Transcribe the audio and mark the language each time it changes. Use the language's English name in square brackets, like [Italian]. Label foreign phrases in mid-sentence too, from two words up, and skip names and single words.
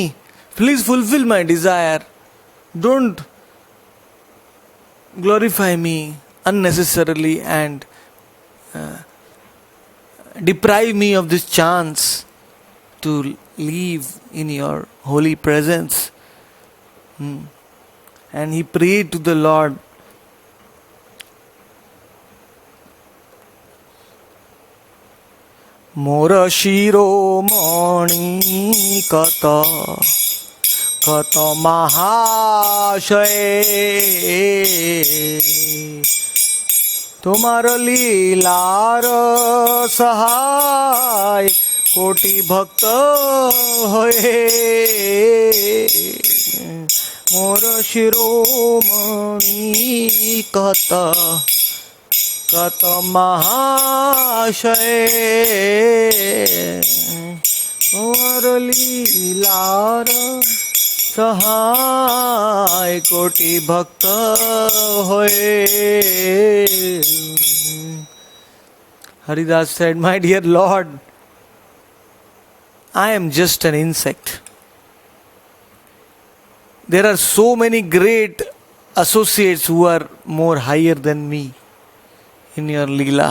[English] Please fulfill my desire. Don't glorify me unnecessarily and deprive me of this chance to live in your holy presence." And he prayed to the Lord. [Bangla] মোর শিরোমণি কত কত মহাশয় তোমার লীলার সহায় কোটি ভক্ত হয় মোর শিরোমণি কত কত মহাশয় তোমার লীলার সহায় কোটি ভক্ত হয়. [English] Haridas said, "My dear Lord, I am just an insect. There are so many great associates who are more higher than me in your Leela.